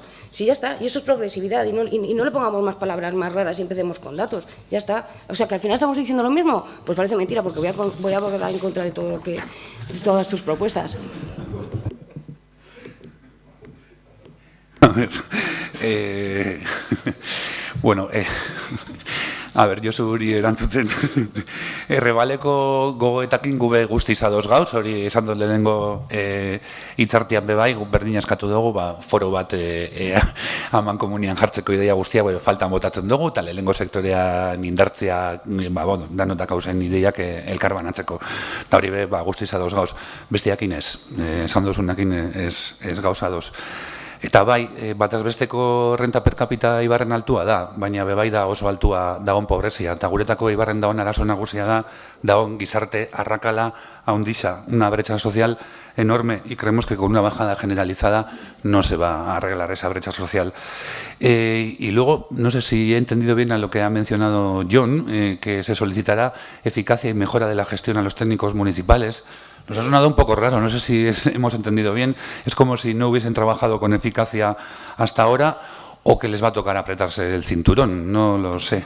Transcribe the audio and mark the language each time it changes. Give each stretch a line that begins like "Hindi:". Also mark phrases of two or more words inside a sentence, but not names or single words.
Spanish: Sí, ya está, y eso es progresividad, y no le pongamos más palabras más raras y empecemos con datos, ya está. O sea, que al final estamos diciendo lo mismo, pues parece mentira, porque voy a votar en contra de todas tus propuestas. A ver, bueno, a ber,
Basque: Josuri erantzuten, errebaleko gogoetakin gube guztiz ados gauz, hori esan dut lehenengo hitzartean bebai, berdin eskatu dugu, foro bat aman komunian jartzeko ideia guztia, faltan botatzen dugu, eta lehenengo sektorean indartzea, danotak hausen ideiak elkar banatzeko. Da hori be, guztiz ados gauz. Bestiakin ez, esan duzunakin ez gauz ados. Eta bai, bataz besteko
Spanish: renta per capita
Basque: Ibarren altua da, baina bebai da oso altua dagoen pobrezia. Eta guretako Ibarren dagoen arazo nagusia da, dagoen gizarte arrakala handixa,
Spanish: una brecha social enorme, y creemos que con una bajada generalizada no se va a arreglar esa brecha social. Y luego, no sé si he entendido bien a lo que ha mencionado John, que se solicitará eficacia y mejora de la gestión a los técnicos municipales. Nos ha sonado un poco raro, no sé si hemos entendido bien. Es como si no hubiesen trabajado con eficacia hasta ahora, o que les va a tocar apretarse el cinturón, no lo sé.